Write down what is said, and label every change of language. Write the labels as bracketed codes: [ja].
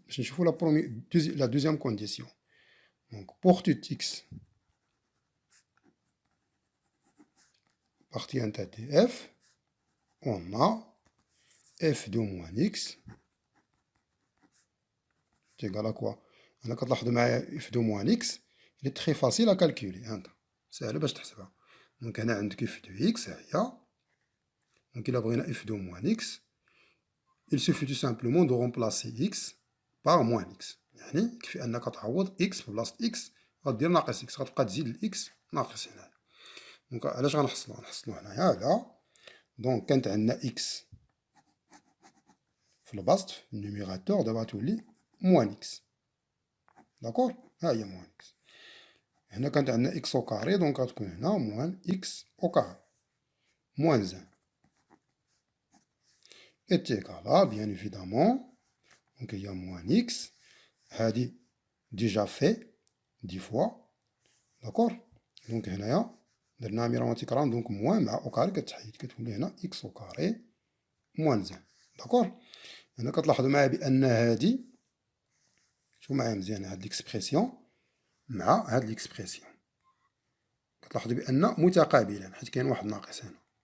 [fr] Je vous la deuxième condition. Donc, pour tout x appartient à df, on a f de moins x c'est égal à quoi? On a f de moins x, il est très facile à calculer. C'est le best. Donc, on a f de x, donc il a pris f de moins x. Il suffit tout simplement de remplacer x par moins x. [ar] يعني كيف أنك تعوض x في بلاصة x غدير ناقص x غتبقى تزيد x ناقص هنا. دونك علاش غنحصلو؟ غنحصلو هنايا على دونك كانت عندنا x في البسط في النيميراتور دابا تولي موان x. داكور؟ ها هي موان x. هنا كانت عندنا x أو كاري دونك غتكون هنا موان x أو كاري موان 1 [fr] est égal à, bien évidemment, donc il y a moins x, [ar] هادي [fr] déjà fait 10 fois, d'accord? [ar] donc هنايا درنا ميرون تكرار donc moins مع او كاري كتحيد كتولي هنا [fr] x au carré moins 1. d'accord? [ar] هنا كتلاحظوا معايا بان هادي شوفوا معايا مزيان هاد ليكسبرسيون مع هاد ليكسبرسيون كتلاحظوا بان متقابلان حيت كاين واحد ناقص هنا.